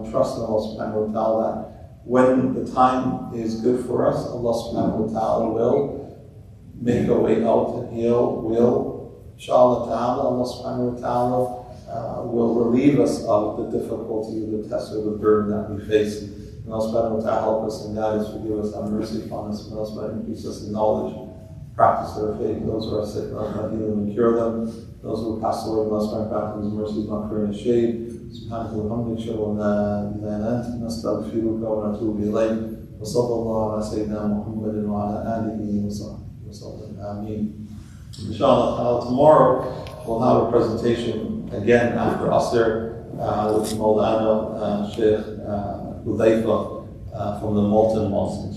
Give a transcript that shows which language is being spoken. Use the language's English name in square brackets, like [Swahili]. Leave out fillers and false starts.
[English] We trust in Allah subhanahu wa ta'ala that when the time is good for us, Allah subhanahu wa ta'ala will make a way out, and He'll inshallah ta'ala, Allah subhanahu wa ta'ala will relieve us of the difficulty, the test, or the burden that we face. And Allah subhanahu wa ta'ala help us and guide us, forgive us, have mercy upon us, and Allah subhanahu wa ta'ala increase us in knowledge, practice their faith. Those who are sick, Allah subhanahu wa ta'ala heal them and cure them. Those who pass away, Allah subhanahu wa ta'ala His mercy, not for in shade. [Arabic] سبحانك وبحمدك أشهد أن لا إله إلا أنت نستغفرك ونتوب إليك وصلى الله على سيدنا محمد وعلى آله وصحبه وسلم آمين. [English] Inshallah, tomorrow we'll have a presentation again after Asr with Maulana Sheikh Hudayfa from the Malton Mosque.